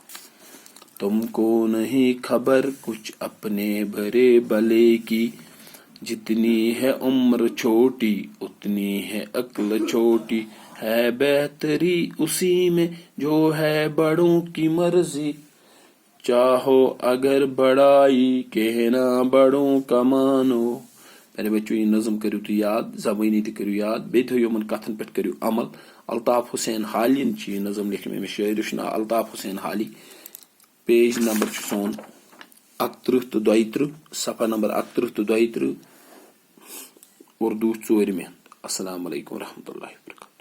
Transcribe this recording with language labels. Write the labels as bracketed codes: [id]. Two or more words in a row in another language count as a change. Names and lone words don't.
[ur] تم کو نہیں خبر کچھ اپنے بڑے بلے کی جتنی ہے عمر چھوٹی اتنی ہے عقل چھوٹی، ہے بہتری اسی میں جو ہے بڑوں کی مرضی، چاہو اگر بڑائی کہنا بڑوں کا مانو۔ میرے بچوں یہ نظم کرو تو یاد، زبانی تہ کرو یاد، [ks] بیٚیہِ تھٲیِو یِمن کتھن پٮ۪ٹھ [ur] کرو عمل۔ [ks] الطاف حسین حالی چھ یہ نظم لیکھمٕژ، أمِس شٲعرس چھُ ناو الطاف حسین حالی، [en] page number [ks] چھُ سون 31 تہٕ 32، [ur] صفحہ نمبر [ks] 31 تہٕ 32، [ur] اردو 4۔ [ar] السلام علیکم ورحمۃ اللہ وبرکاتہ۔